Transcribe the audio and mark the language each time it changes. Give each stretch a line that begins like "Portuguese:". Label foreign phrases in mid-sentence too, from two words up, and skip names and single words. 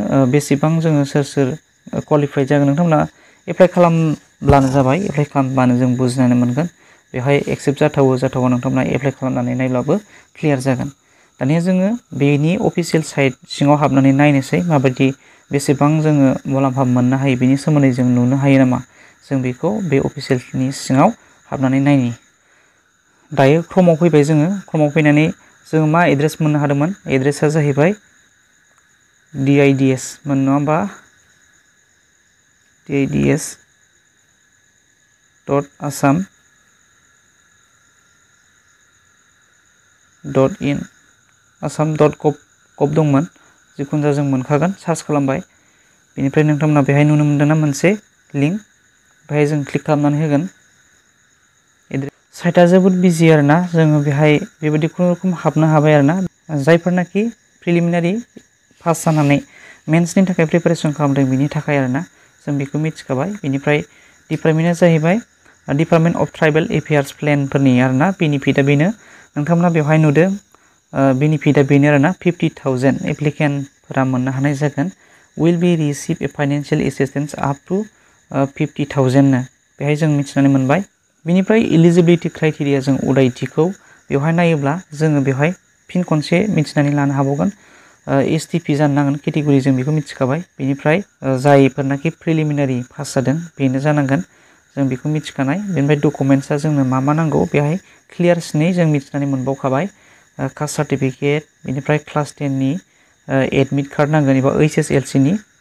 Bodo: बेसेबां जोङो सोर क्वालिफाइड जागोन नोंथांमोना एप्लाइ खालामब्लानो जाबाय एप्लाइ खालामब्लानो जों बुजिनानै मोनगोन बेवहाय एक्सेप्ट जाथावा नोंथांमोना एप्लाइ खालामनानै नायब्लाबो क्लियार जागोन दानिया जोङो बेनि
English: official site
Bodo: सिङाव हाबनानै नायनोसै माबायदि बेसेबां जोङो मुलाम्फा मोननो हायो बेनि सोमोन्दै जों नुनो हायो नामा जों बेखौ बे अफिसियेलनि सिङाव हाबनानै नायनि दायो क्रमाव फैबाय जोङो क्रमाव फैनानै जों मा एड्रेस मोननो हादोंमोन एड्रेसा जाहैबाय DIDS मोन नङा होमबा dids.assam.in assam.gov दंमोन जिखुनु जा जों मोनखागोन सार्च खालामबाय बेनिफ्राय नोंथांमोना बेहाय नुनो मोनदोंना मोनसे लिंक बेहाय जों क्लिक खालामनानै होगोन साइटआ जोबोद बिजि आरोना जोङो बेहाय बेबायदि खुनुरुखुम हाबनो हाबाय आरोना जायफोरनाखि
English: preliminary pass
Bodo: जानानै मेन्सनि थाखाय प्रिपारेसन खालामदों बिनि थाखाय आरोना जों बेखौ मिथिखाबाय बेनिफ्राय डिपार्टमेन्टआ जाहैबाय डिपार्टमेन्ट अफ ट्राइबेल एफेयार्स प्लेनफोरनि आरोना बेनिफिटआ बेनो नोंथांमोना बेवहाय नुदों बेनिफिटआ बेनो आरोना 50,000 एप्लिकेन्टफोरा मोननो हानाय जागोन
English: will be receive a financial assistance up
Bodo: to 50,000 नो बेहाय जों मिथिनानै मोनबाय बेनिफ्राय
English: eligibility criteria
Bodo: जों उदायथिखौ बेवहाय नायोब्ला जोङो बेवहाय फिन खनसे मिथिनानै लानो हाबावगोन STP जानो नांगोन केटेगरि जों बेखौ मिथिखाबाय बेनिफ्राय जायफोरनाखि
English: preliminary pass
Bodo: जादों बेनो जानांगोन जों बेखौ मिथिखानाय बेनिफ्राय डकुमेन्टसा जोंनो मा नांगौ बेहाय क्लियारसिनै जों मिथिनानै मोनबावखाबाय
English: caste certificate
Bodo: बेनिफ्राय क्लास 10 नि
English: admit card
Bodo: नांगोन एबा HSLC नि